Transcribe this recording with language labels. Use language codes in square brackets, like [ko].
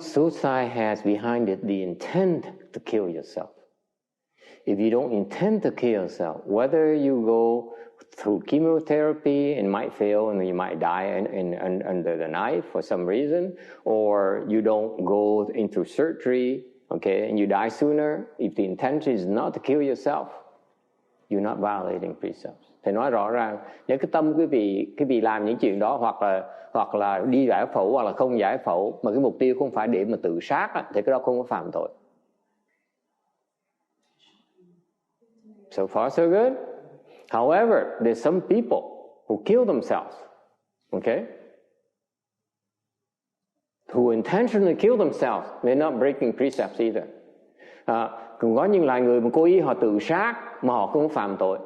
[en] Suicide has behind it the intent to kill yourself. If you don't intend to kill yourself, whether you go through chemotherapy and might fail and you might die under the knife for some reason, or you don't go into surgery, okay, and you die sooner. If the intention is not to kill yourself, you're not violating precepts. [vi] Thầy nói rõ ràng, nếu cái tâm quý vị làm những chuyện đó, hoặc là đi giải phẫu hoặc là không giải phẫu, mà cái mục tiêu không phải để mà tự sát á, thì cái đó không có phạm tội. [en] So far so good. However, there's some people who kill themselves, okay? Who intentionally kill themselves. They're not breaking precepts either. [vi] Cũng có những loài người mà cố ý họ tự sát mà họ không phạm tội.